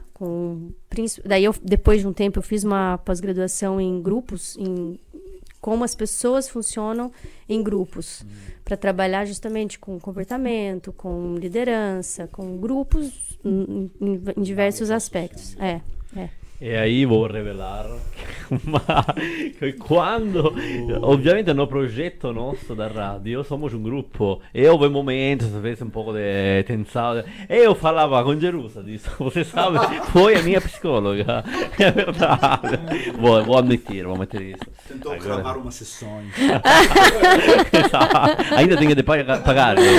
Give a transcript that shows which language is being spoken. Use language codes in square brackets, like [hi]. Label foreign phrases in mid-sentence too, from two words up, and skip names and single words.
[pt] Daí, depois de um tempo, eu fiz uma pós-graduação em grupos, em como as pessoas funcionam em grupos, para trabalhar justamente com comportamento, com liderança, com grupos em diversos aspectos. E aí vou revelar [it] Ma quando, ovviamente no progetto nostro da radio, [pt] somos um grupo, e houve momentos, às vezes um pouco de tensão, e eu falava com Jerusa disso, você sabe, foi a minha psicóloga, é verdade, vou admitir isso. Tentou cravar uma sessão. Ainda tenho de pagar.